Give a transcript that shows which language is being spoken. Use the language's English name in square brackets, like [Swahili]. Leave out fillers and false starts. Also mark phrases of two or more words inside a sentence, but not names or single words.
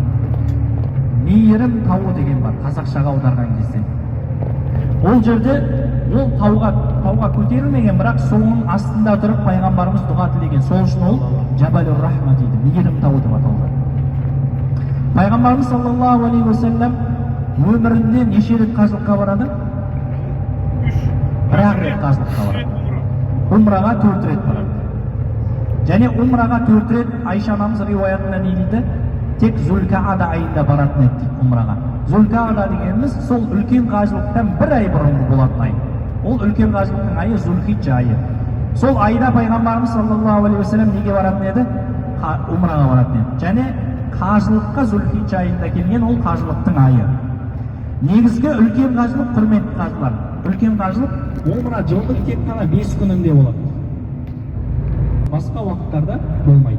[Kazakh] Мейірім тауы деген бар қазақшаға аударған кезде. Ол жерде ол тауға көтерілмеген, бірақ соның астында тұрып Пайғамбарымыз дұға тілеген. Сол үшін ол Жабалур Рахма дейді. Мейірім тауы деп аталған. Пайғамбарымыз [Arabic] صلى الله عليه وسلم [Kazakh] өмірінде неше рет қажылыққа барады? 1 рет қажылыққа барады. Умраға 4 рет барады. Және умраға 4 рет Айша анамыз риуаятында не дейді? Тек Зулкаада айында баратын еді дейді умраға. Зулкаада дегеніміз сол үлкен қажылықтан 1 ай бұрын болатын ай. Ол үлкен қажылықтың айы Зулхиджа айы. Сол айда Пайғамбарымыз [Arabic] صلى الله عليه وسلم [Kazakh] неге баратын еді? Умраға баратын еді. Және қажылыққа Зулхиджа айында келген, ол қажылықтың айы. Негізгі үлкен қажылық, құрметті қажылар, үлкен қажылық умра жылдың тек қана 5 күнінде болады. Басқа уақыттарда болмайды.